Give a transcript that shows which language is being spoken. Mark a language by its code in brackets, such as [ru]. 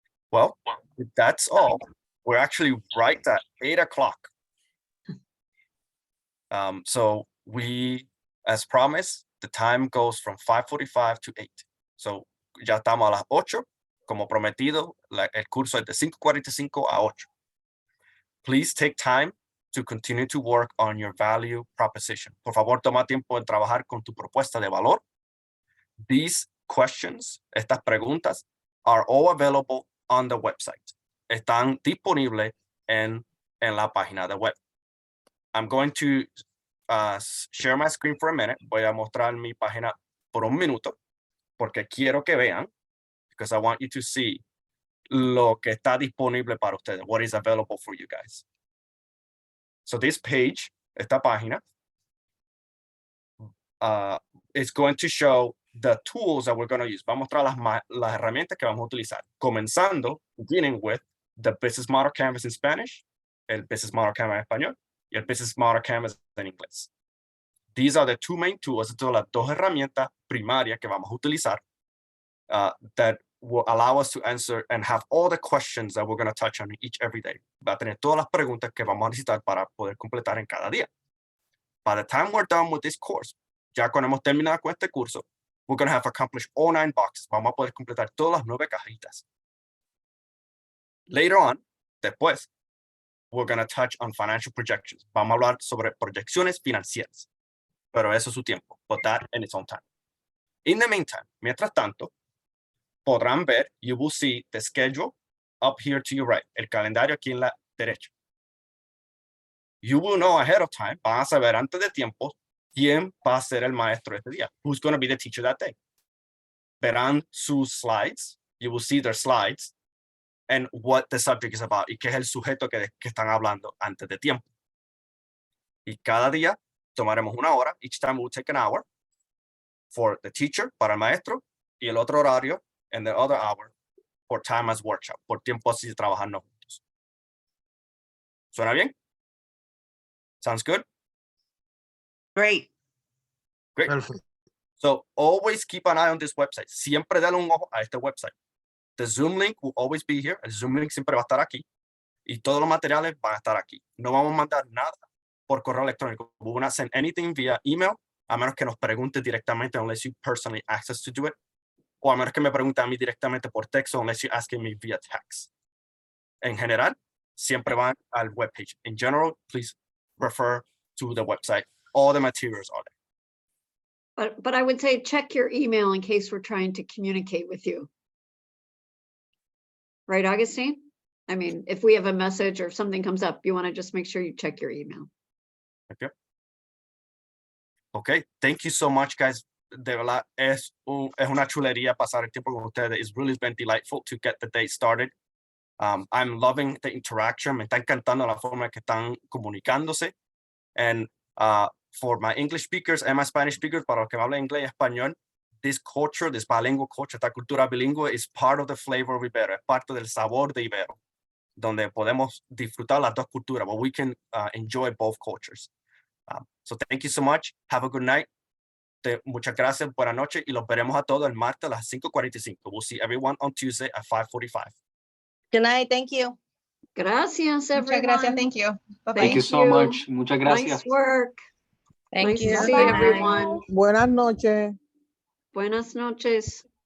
[en] Well, if that's all. We're actually right at 8 o'clock. So we, as promised, the time goes from 5:45 to 8. So [es] ya estamos a las 8. Como prometido, el curso es de 5:45 a 8. [en] Please take time to continue to work on your value proposition. [es] Por favor, toma tiempo en trabajar con tu propuesta de valor. [en] These questions, [es] estas preguntas, [en] are all available on the website. [es] Están disponibles en la página de web. [en] I'm going to share my screen for a minute. [es] Voy a mostrar mi página por un minuto porque quiero que vean, [en] because I want you to see [es] lo que está disponible para ustedes, [en] what is available for you guys. So this page, [es] esta página, [en] is going to show the tools that we're going to use. [es] Va a mostrar las herramientas que vamos a utilizar, comenzando, [en] beginning with the Business Model Canvas in Spanish, [es] el Business Model Canvas en español, y el Business Model Canvas en inglés. [en] These are the two main tools. [es] Estas son las dos herramientas primarias que vamos a utilizar [en] that will allow us to answer and have all the questions that we're going to touch on each every day. [es] Va a tener todas las preguntas que vamos a necesitar para poder completar en cada día. [en] By the time we're done with this course, [es] ya cuando hemos terminado con este curso, [en] we're going to have accomplished all 9 boxes. [es] Vamos a poder completar todas las 9 cajitas. [en] Later on, [es] después, [en] we're going to touch on financial projections. [es] Vamos a hablar sobre proyecciones financieras. Pero eso es su tiempo. [en] But that in its own time. In the meantime, [es] mientras tanto, podrán ver, [en] you will see the schedule up here to your right. [es] El calendario aquí en la derecha. [en] You will know ahead of time, [es] van a saber antes de tiempo, quién va a ser el maestro este día. [en] Who's going to be the teacher that day. [es] Verán sus slides. [en] You will see their slides and what the subject is about [es] y qué es el sujeto que están hablando antes de tiempo. Y cada día tomaremos una hora. [en] Each time we'll take an hour for the teacher, [es] para el maestro, [en] y el otro horario, and the other hour for time as workshop, [es] por tiempo así de trabajarnos juntos. ¿Suena bien? [en] Sounds good? Great. Great. Perfect. So always keep an eye on this website. [es] Siempre dale un ojo a este website. [en] The Zoom link will always be here. [es] El Zoom link siempre va a estar aquí. Y todos los materiales van a estar aquí. No vamos a mandar nada por correo electrónico. [en] We will not send anything via email, [es] a menos que nos pregunte directamente, [en] unless you personally access to do it. [es] O a menos que me pregunte a mí directamente por texto, [en] unless you're asking me via text. [es] En general, siempre van al webpage. [en] In general, please refer to the website. All the materials are there. But I would say check your email in case we're trying to communicate with you. Right, Augustine? I mean, if we have a message or if something comes up, you want to just make sure you check your email. Okay. Okay, thank you so much, guys. [es] De verdad, es una chulería pasar el tiempo con ustedes. [en] It's really been delightful to get the day started. I'm loving the interaction. [es] Me está encantando la forma que están comunicándose. [en] And for my English speakers and my Spanish speakers, [es] para los que hablan inglés y español, [en] this culture, this bilingual culture, [es] esta cultura bilingüe [en] is part of the flavor of Ibero, [es] es parte del sabor de Ibero, donde podemos disfrutar las dos culturas, [en] but we can enjoy both cultures. So thank you so much. Have a good night. [es] Muchas gracias. Buenas noches. Y los veremos a todos el martes a las 5:45. [en] We'll see everyone on Tuesday at 5:45. Good night. Thank you. [es] Gracias, [en] everyone. [es] Muchas gracias. [en] Thank you. Bye-bye. Thank you so much. [es] Muchas gracias. [en] Nice work. Thank Nice you. to see Bye. everyone. [es] Buenas noches. Buenas noches.